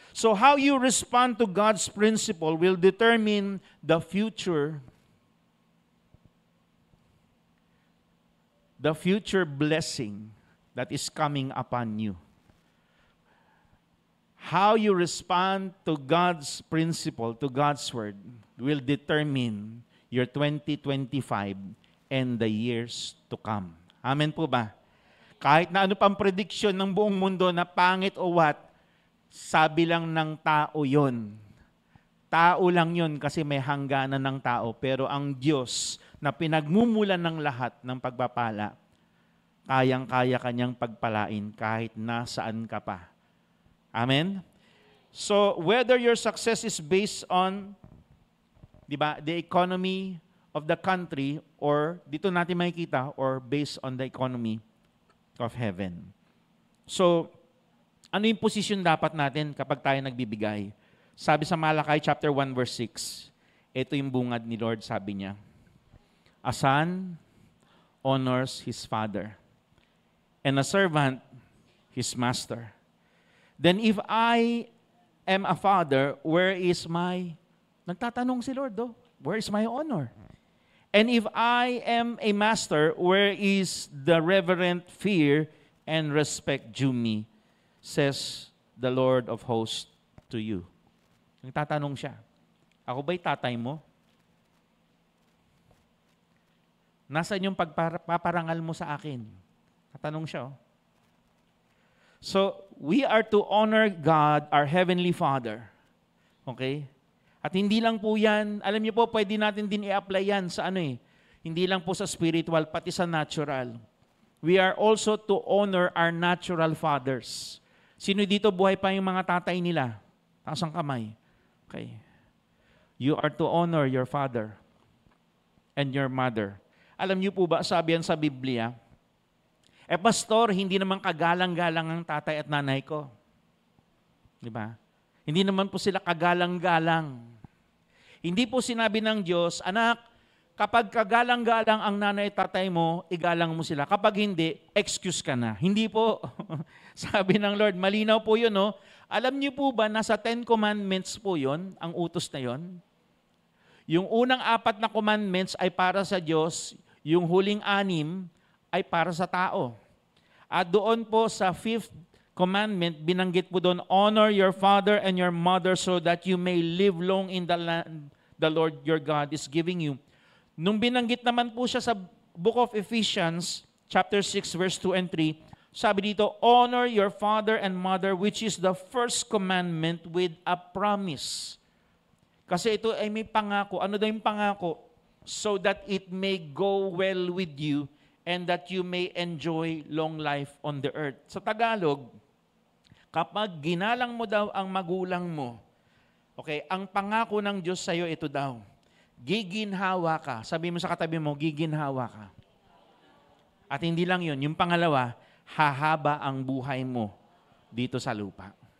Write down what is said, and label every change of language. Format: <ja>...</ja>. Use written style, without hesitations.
<en>So how you respond to God's principle will determine the future blessing that is coming upon you. How you respond to God's principle, to God's word, will determine your 2025 and the years to come.</en> <tl>Amen po ba? Kahit na ano pang prediction ng buong mundo na pangit</tl> <en>o what,</en> <tl>sabi lang ng tao yon. Tao lang yon kasi may hangganan ng tao. Pero ang Diyos na pinagmumulan ng lahat ng pagpapala, kayang-kaya kanyang pagpalain kahit nasaan ka pa. Amen?</tl> <en>So, whether your success is based on, the economy of the country, or</en> <tl>dito natin makikita,</tl> <en>or based on the economy of heaven.</en> <tl>So, ano yung posisyon dapat natin kapag tayo nagbibigay? Sabi sa Malakay chapter 1 verse 6, ito yung bungad ni Lord, sabi niya,</tl> <en>a son honors his father, and a servant his master. Then if I am a father, where is my...</en> <tl>Nagtatanong si Lord,</tl> <en>where is my honor? And if I am a master, where is the reverent fear and respect due me, says the Lord of hosts to you.</en> <tl>Nagtatanong siya, ako ba'y tatay mo? Nasaan yung pagpaparangal mo sa akin? Tatanong siya.</tl> <en>So, we are to honor God, our Heavenly Father. Okay?</en> <tl>At hindi lang po yan, alam niyo po, pwede natin din i-apply yan sa hindi lang po sa spiritual, pati sa natural.</tl> <en>We are also to honor our natural fathers.</en> <tl>Sino dito buhay pa yung mga tatay nila? Taas ang kamay.</tl> <en>Okay. You are to honor your father and your mother.</en> <tl>Alam niyo po ba, sabi yan sa Biblia, pastor, hindi naman kagalang-galang ang tatay at nanay ko. Di ba? Hindi naman po sila kagalang-galang. Hindi po sinabi ng Diyos, anak, kapag kagalang-galang ang nanay at tatay mo, igalang mo sila. Kapag hindi, excuse ka na. Hindi po. Sabi ng Lord, malinaw po yun, no? Alam niyo po ba, nasa 10 Commandments po yun, ang utos na yun? Yung unang 4 na commandments ay para sa Diyos, yung huling 6 ay para sa tao. At doon po sa 5th commandment, binanggit po doon,</tl> <en>honor your father and your mother so that you may live long in the land the Lord your God is giving you.</en> <tl>Nung binanggit naman po siya sa book of Ephesians, chapter 6, verse 2 and 3, sabi dito,</tl> <en>honor your father and mother, which is the first commandment with a promise.</en> <tl>Kasi ito ay may pangako. Ano daw yung pangako?</tl> <en>So that it may go well with you and that you may enjoy long life on the earth.</en> <tl>Sa Tagalog, kapag ginalang mo daw ang magulang mo, okay, ang pangako ng Diyos sa iyo ito daw, giginhawa ka. Sabi mo sa katabi mo, giginhawa ka. At hindi lang yun, yung pangalawa, hahaba ang buhay mo dito sa lupa.</tl>